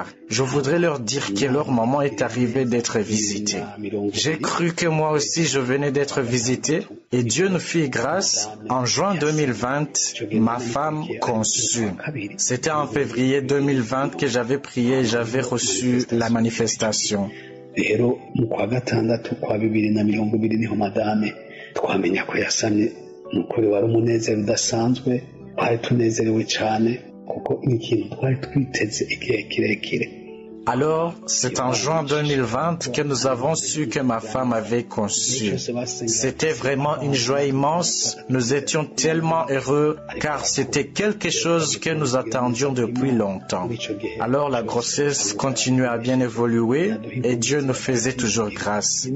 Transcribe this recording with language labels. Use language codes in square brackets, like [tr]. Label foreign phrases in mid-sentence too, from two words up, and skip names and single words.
[fr] Je voudrais leur dire que leur moment est arrivé d'être visité. J'ai cru que moi aussi je venais d'être visité et Dieu nous fit grâce. En juin 2020, ma femme conçut. C'était en février 2020 que j'avais prié et j'avais reçu la manifestation. [rw] Rero mu kwa gatandatu kwa 2020 niho madame twamenya ko yasamye nukuri wari umunezero udasanzwe twari tunezerewe cyane kuko n'ikintu twari twiteze igihe kirekire. [fr] Alors, c'est en juin 2020 que nous avons su que ma femme avait conçu. C'était vraiment une joie immense. Nous étions tellement heureux car c'était quelque chose que nous attendions depuis longtemps. Alors, la grossesse continuait à bien évoluer et Dieu nous faisait toujours grâce.